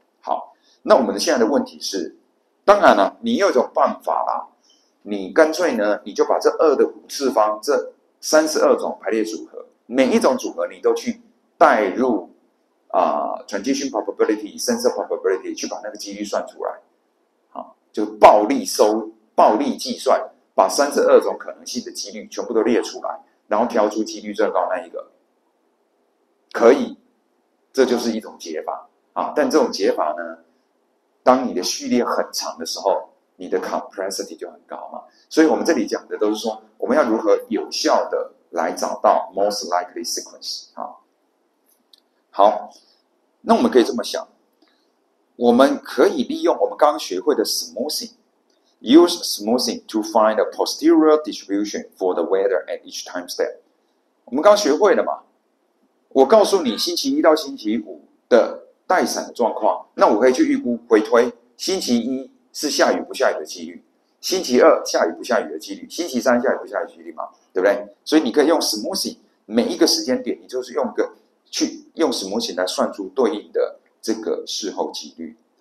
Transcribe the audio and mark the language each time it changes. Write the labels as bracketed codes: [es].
[zh] 好，那我们现在的问题是，当然了，你有一种办法啦，你干脆呢，你就把这2的5次方这32种排列组合，每一种组合你都去带入transition probability、sensor probability 去把那个几率算出来，好，就暴力计算，把32种可能性的几率全部都列出来，然后挑出几率最高那一个，可以，这就是一种解法啊。但这种解法呢，当你的序列很长的时候，你的 complexity 就很高嘛。所以我们这里讲的都是说，我们要如何有效的来找到 most likely sequence 啊。好，那我们可以这么想，我们可以利用我们刚刚学会的 [en] smoothing。Use smoothing to find a posterior distribution for the weather at each time step。 [zh] 我们刚学会了嘛？我告诉你星期1到星期5的带闪的状况，那我可以去预估回推，星期1是下雨不下雨的几率，星期2下雨不下雨的几率，星期3下雨不下雨的几率嘛，对不对？所以你可以用 smoothing， 每一个时间点，你就是用smoothing 来算出对应的这个事后几率。